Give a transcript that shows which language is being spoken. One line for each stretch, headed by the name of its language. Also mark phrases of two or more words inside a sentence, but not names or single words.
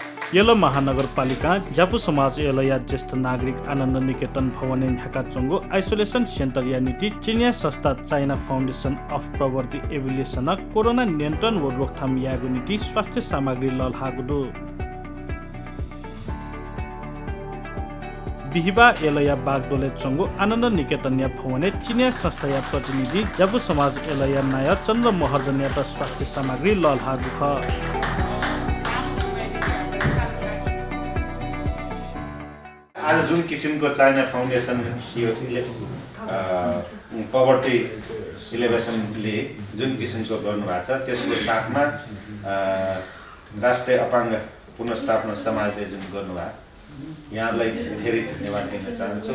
Newari: येलो महानगरपालिका जापु समाज या ज्येष्ठ नागरिक आनन्द निकेतन भवन ढाका चंगो
English: isolation centre
Newari: या नीति चिनिया संस्था चाइना फाउन्डेसन अफ प्रवर्ती एभिलिएसन कोरोना नियन्त्रण व रोकथाम यागु नीति स्वास्थ्य सामग्री ललहागुदु बिहिबा एलया बागदोले चंगो आनन्द निकेतन या भवने चिनिया संस्था या प्रतिनिधि जापु समाज एलया नाय चन्द्र महर्जन या स्वास्थ्य सामग्री ललहागु ख
Nepali: आज जुन किसिमको चाइना फाउन्डेसन पवर्टी इलेभेसनले जुन किसिमको गर्नुभएको छ त्यसको साथमा राष्ट्रिय अपाङ्ग पुनर्स्थापना समाजले जुन गर्नुभयो यहाँलाई धेरै धन्यवाद दिन चाहन्छु।